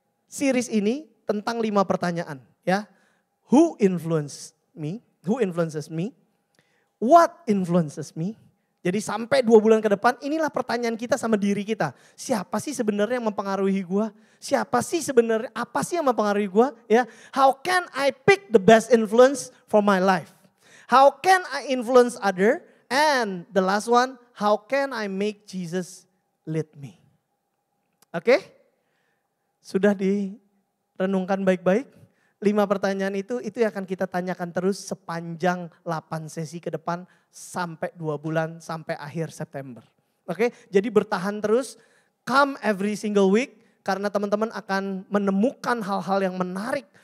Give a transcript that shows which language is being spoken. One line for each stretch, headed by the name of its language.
English: series
Indonesian: ini tentang 5 pertanyaan ya.
English: Who influenced me? Who influences me? What influences me?
Indonesian: Jadi sampai 2 bulan ke depan inilah pertanyaan kita sama diri kita. Siapa sih sebenarnya yang mempengaruhi gue? Siapa sih sebenarnya, apa sih yang mempengaruhi gue?
English: Ya, how can I pick the best influence for my life? How can I influence other? And the last one, how can I make Jesus lead me? Oke?
Indonesian: Sudah direnungkan baik-baik? 5 pertanyaan itu yang akan kita tanyakan terus sepanjang 8 sesi ke depan sampai 2 bulan sampai akhir September. Oke, jadi bertahan terus,
English: come every single week
Indonesian: karena teman-teman akan menemukan hal-hal yang menarik.